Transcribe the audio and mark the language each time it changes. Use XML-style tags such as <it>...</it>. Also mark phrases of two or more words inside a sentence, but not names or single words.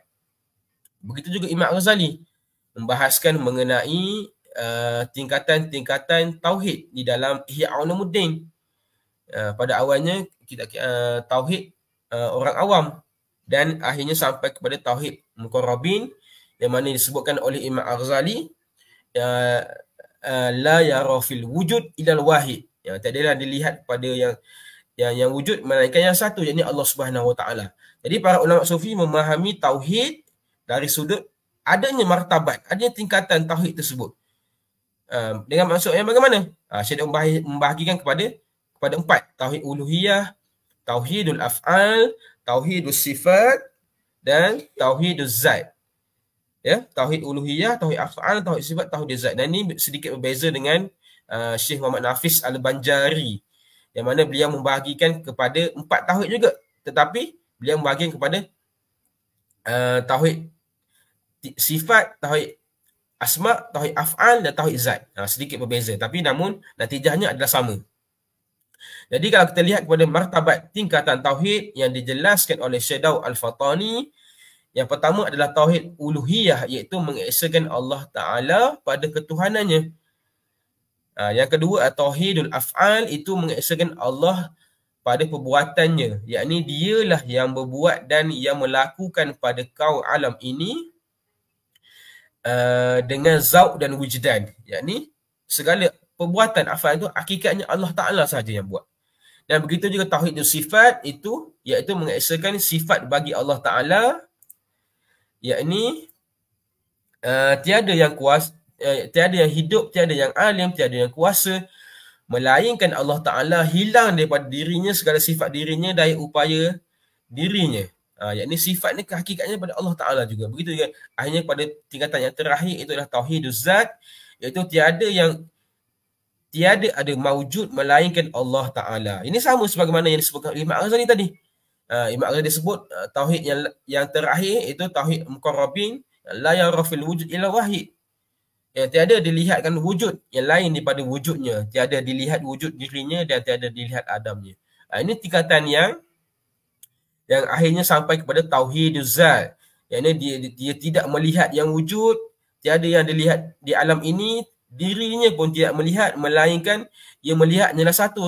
<ms>Begitu juga Imam Ghazali membahaskan mengenai tingkatan-tingkatan tauhid di dalam Ihya Ulumuddin. Pada awalnya tauhid orang awam dan akhirnya sampai kepada tauhid muqarrabin, yang mana disebutkan oleh Imam Ghazali</ms> <ar>لا يرى في الوجود إلا الواحد.</ar> <ms>Tak adalah dilihat pada yang wujud melainkan yang satu, yakni Allah</ms> <ar>سبحانه وتعالى.</ar> <ms>Jadi para ulama sufi memahami tauhid dari sudut adanya martabat, adanya tingkatan tauhid tersebut. Dengan maksud yang bagaimana? Syed membahagikan kepada 4, tauhid uluhiyah, Tauhidul af'al, tauhidul sifat dan tauhidul zat. Ya, tauhid uluhiyah, tauhid af'al, tauhid sifat, tauhid zat. Dan ini sedikit berbeza dengan Syekh Muhammad Nafis Al-Banjari, yang mana beliau membahagikan kepada 4 tauhid juga, tetapi beliau membahagikan kepada tauhid sifat, tauhid asma, tauhid af'al dan tauhid zat. Sedikit berbeza, tapi namun natijahnya adalah sama. Jadi kalau kita lihat kepada martabat tingkatan tauhid yang dijelaskan oleh Syekh Daud Al-Fatani, yang pertama adalah tauhid uluhiyah, iaitu mengesakan Allah Ta'ala pada ketuhanannya. Yang kedua tauhidul af'al, itu mengesakan Allah pada perbuatannya, yakni dialah yang berbuat dan yang melakukan pada kaun alam ini dengan zauq dan wujdan, yakni segala perbuatan af'al itu hakikatnya Allah Ta'ala sahaja yang buat. Dan begitu juga tauhidul sifat, itu iaitu mengesakan sifat bagi Allah Ta'ala, yakni tiada yang kuasa, tiada yang hidup, tiada yang alim, tiada yang kuasa, melainkan Allah Ta'ala hilang daripada dirinya segala sifat dirinya, daya upaya dirinya. Yakni sifat ni hakikatnya pada Allah Ta'ala juga. Begitu juga akhirnya pada tingkatan yang terakhir, itu adalah tauhiduz zat, iaitu tiada ada maujud melainkan Allah Ta'ala. Ini sama sebagaimana yang disebutkan oleh Imam Al-Ghazali tadi. Imam Al-Ghazali sebut tauhid yang terakhir itu tauhid muqarrabin,</ms> <ar>لا يرى في الوجود إلا واحد.</ar> <ms>Yang tiada dilihatkan wujud yang lain daripada wujudnya, tiada dilihat wujud dirinya dan tiada dilihat adamnya. Ini tingkatan yang akhirnya sampai kepada tauhiduz zat. Yang dia tidak melihat yang wujud, tiada yang dilihat di alam ini, dirinya pun tidak melihat, melainkan ia melihat hanyalah satu.</ms>